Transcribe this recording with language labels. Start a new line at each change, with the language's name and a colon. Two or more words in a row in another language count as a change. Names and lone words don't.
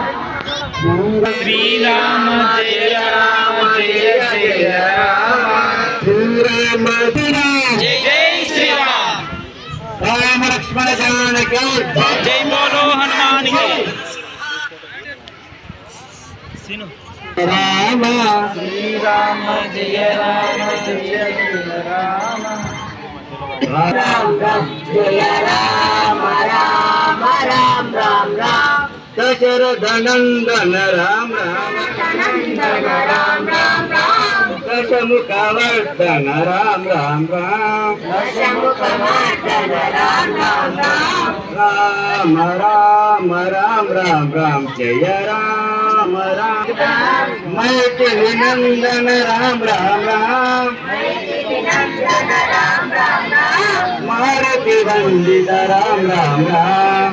Sanskrit: శ్రీరామ జయ రామ జయ జయ రామ శ్రీరామ జై శ్రీరామ్ రామ లక్ష్మణ జానకి
Hindi: जय बोलो हनुमान की
Sanskrit: రామ శ్రీరామ జయ రామ జయ రామ రామ జయ రామ రామ రామ రామ రామ దశరథ నందన రామ నందన రామ రామ రామ దశముఖవర్ధన రామ రామ దశముఖమర్దన రామ రామ రామ రామ రామ రామ రామ జయ రామ రామ మైథిలి నందన రామ రామ నందన రామ రామ రామ మారుతి వందిత రామ రామ